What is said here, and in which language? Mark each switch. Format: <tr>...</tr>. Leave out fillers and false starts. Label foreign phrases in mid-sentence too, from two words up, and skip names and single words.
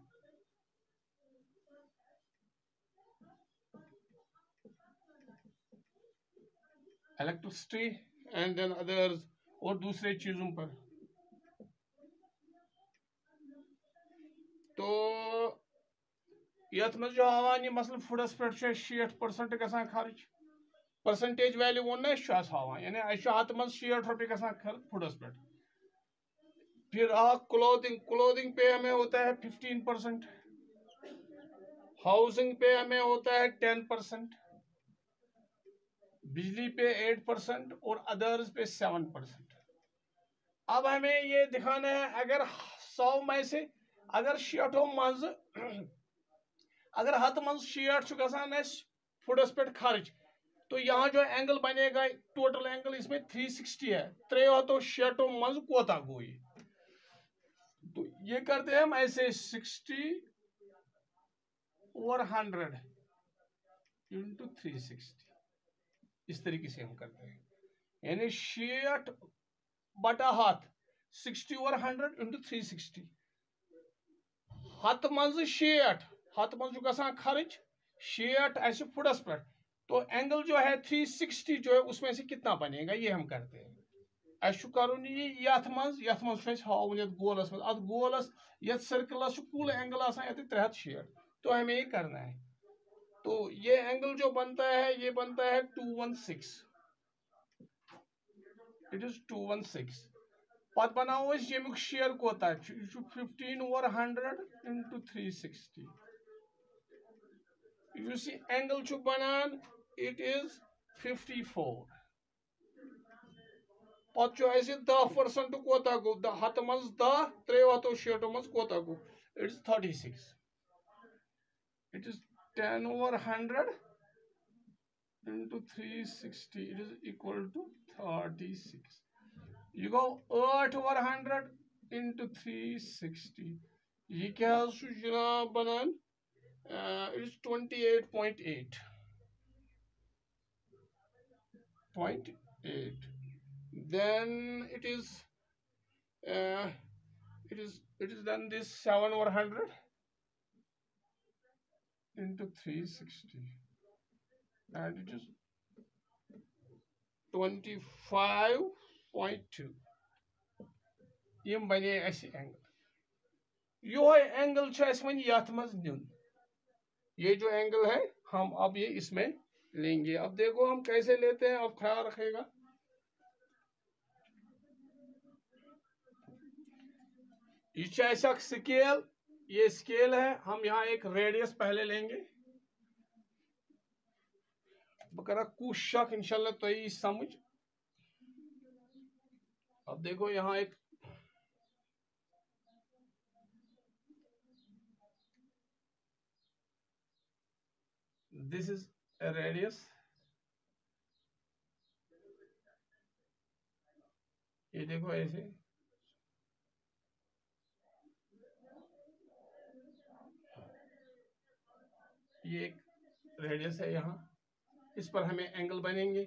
<en>electricity and then others,</en> <hi>और दूसरे चीजों पर।</hi> <ks>तो यथ मज हावान मसल फुडस पे 60% गसान खर्च।</ks> <en>percentage value</en> <ks>वो ना हावान, यानी 100 मज 60 रुपये गसान खर्च फुडस पे।</ks> <hi>फिर क्लोथिंग, क्लोथिंग पे हमें होता है 15%। हाउसिंग पे हमें होता है 10%। बिजली पे 8% और अदर्स पे 7%। अब हमें ये दिखाना है अगर 100 में से अगर 60</hi> <ks>मज अगर 100 मज 60 गसान फुडस पे खर्च,</ks> <hi>तो यहाँ जो एंगल बनेगा टोटल एंगल इसमें 360 है।</hi> <ks>360 मज कोता गो ये।</ks> <hi>तो ये करते हैं हम ऐसे 60/100 इंटू 360, इस तरीके से हम करते हैं। यानी 60/100, 60/100 इंटू 360।</hi> <ks>100 मज 60, 100 मज गसान खर्च 60 ऐसे फुटस पे,</ks> <hi>तो एंगल जो है 360 जो है उसमें से कितना बनेगा ये हम करते हैं।</hi> <ks>कर ये हावन गोलस मज, अत गोलस ये सर्कलस कुल एंगल 360,</ks> <hi>तो हमें ये करना है। तो ये एंगल जो बनता है ये बनता है 216,</hi> <en>it is 216.</en> <ks>पत बनाओ यमुक शेयर कोता 15/100 इंटू 360। यु सी एंगल बनान</ks> <en>it is 54.</en> <ks>पत 10% कोता गो, 100 मज 10, 360 मज कोता गो,</ks> <en>it is 36. इट इज 10/100 into 360, it is equal to 36. You go 8/100 into 360,</en> <ks>ये क्या जनाब बनान,</ks> <en>it is 28.8. Then it is then this 7/100 into 360, and it is 25.2।</en> <ks>ये बने ऐसे एंगल। यो एंगल वन यथ मज नुन,</ks> <hi>ये जो एंगल है हम अब ये इसमें लेंगे। अब देखो हम कैसे लेते हैं, अब ख्याल रखेगा। ये स्केल, ये स्केल है। हम यहाँ एक रेडियस पहले लेंगे।</hi> <ks>बह कर कोशिश इंशाल्लाह तो यी समझ।</ks> <hi>अब देखो यहाँ एक</hi> <en>this is a radius,</en> <hi>ये देखो ऐसे। ये एक रेडियस है यहाँ, इस पर हमें एंगल बनेंगे।</hi>